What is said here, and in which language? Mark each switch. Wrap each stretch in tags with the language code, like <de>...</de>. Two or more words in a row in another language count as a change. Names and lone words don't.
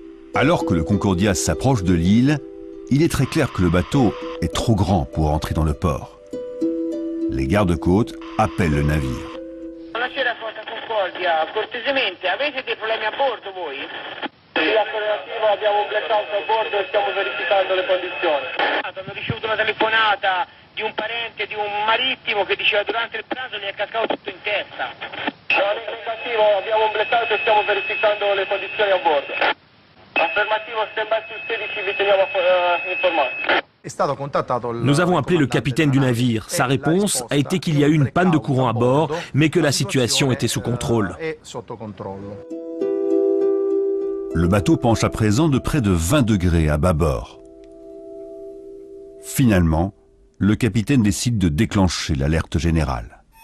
<fr>Alors que le Concordia s'approche de l'île, il est très clair que le bateau est trop grand pour entrer dans le port. Les gardes-côtes appellent le navire.</fr> <it>Buonasera, Forza Concordia. Cortesemente, avete dei problemi a bordo voi? Sì, affermativo, abbiamo un blackout a bordo e stiamo verificando le condizioni. Hanno ricevuto una telefonata di un parente di un marittimo che diceva durante il pranzo gli è cascato tutto in testa. No, negativo, abbiamo un blackout e stiamo verificando le condizioni a bordo. Affermativo, stand-by sul 16, vi teniamo informati.</it> <fr>Nous avons appelé le capitaine du navire. Sa réponse a été qu'il y a eu une panne de courant à bord, mais que la situation était sous contrôle. Le bateau penche à présent de près de 20 degrés à bâbord. Finalement, le capitaine décide de déclencher l'alerte générale.</fr>